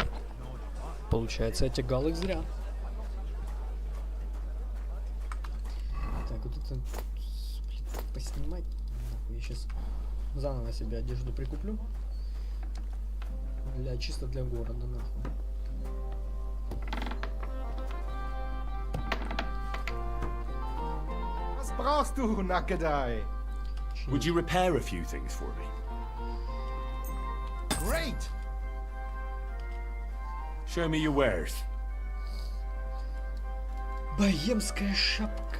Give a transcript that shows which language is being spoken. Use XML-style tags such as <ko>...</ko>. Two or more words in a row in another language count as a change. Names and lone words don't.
<ru>Получается, я тягал их зря. Так, вот это... Блин, поснимать. Нахуй, я сейчас заново себе одежду прикуплю. Чисто для города, нахуй.</ru> <de>Was brauchst du, Nackedei?</de> <en>Would you repair a few things for me? Great! Show me your wares.</en> <ru>Богемская шапка.</ru>